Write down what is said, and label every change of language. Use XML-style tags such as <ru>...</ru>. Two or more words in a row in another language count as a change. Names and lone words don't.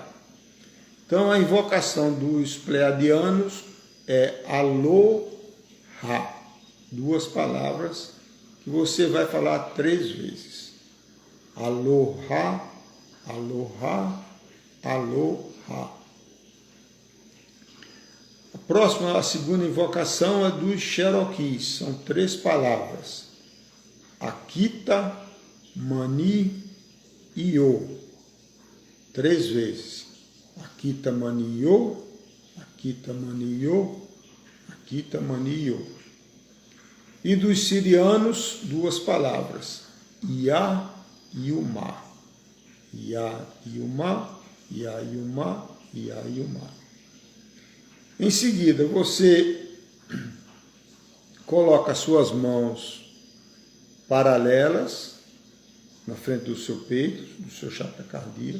<pt>Então a invocação dos pleiadianos é Aloha, duas palavras que você vai falar 3 vezes. Aloha, Aloha, Aloha. A próxima, a segunda invocação é dos Cherokees, são 3 palavras. Akita, Mani, Io. 3 vezes. Akita, Mani, Io, Akita, Mani, Io, Akita, Mani, Io. E dos sirianos, 2 palavras. Ia, Yuma. Ia, Yuma, Ia, Yuma, Ia, Yuma. Em seguida, você coloca as suas mãos paralelas na frente do seu peito, do seu chakra cardíaco.</pt>